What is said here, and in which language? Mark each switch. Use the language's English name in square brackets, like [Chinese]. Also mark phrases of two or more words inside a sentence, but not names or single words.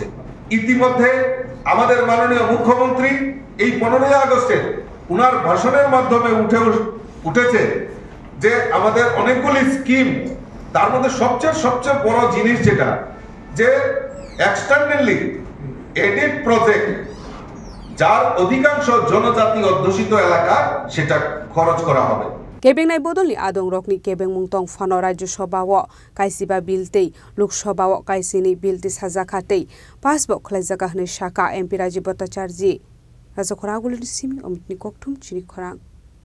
[Bangla] ইতিমধ্যে আমাদের মাননীয় মুখ্যমন্ত্রী এই 15 আগস্টে উনার ভাষণের মাধ্যমে উঠেছে যে আমাদের অনেকগুলি স্কিম, তার মধ্যে সবচেয়ে বড় জিনিস যেটা যে এক্সটার্নালি এডেড প্রজেক্ট যার অধিকাংশ জনজাতি অধ্যুষিত এলাকা সেটা খরচ করা হবে। [Kok Borok] केबेंनाय बदलनि आदं रकनि केबें मुंतं फानो राज्यसभा व कायसिबा बिलतै लोकसभा व कायसिनि बिलतै साजाखातै पासबो ख्लायजागा हनै शाखा एमपि राजीव भट्टाचार्य राजखरा गुलिनि सिमि अमितनि कोकथुम चिनि खरां।